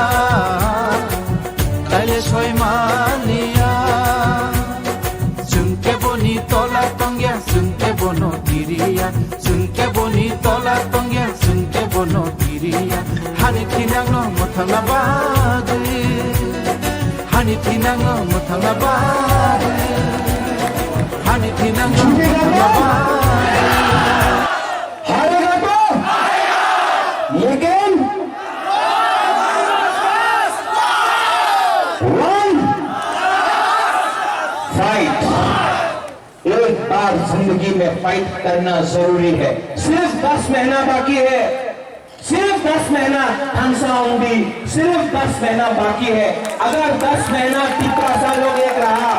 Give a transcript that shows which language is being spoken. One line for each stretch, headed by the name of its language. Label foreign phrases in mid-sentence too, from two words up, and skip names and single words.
Kok Borok: Kaile soy mania Jungke boni tola tongya Jungke bono diriya Jungke boni tola tongya Jungke bono diriya Hani tinang no muthangna bagi Hani tinang no muthangna bagi Hani tinang no muthangna bagi
Hindi: जिंदगी में फाइट करना जरूरी है सिर्फ 10 महीना बाकी है सिर्फ 10 महीना हंसाऊंगी सिर्फ 10 महीना बाकी है अगर 10 महीना टिप्रा लोग एक रहा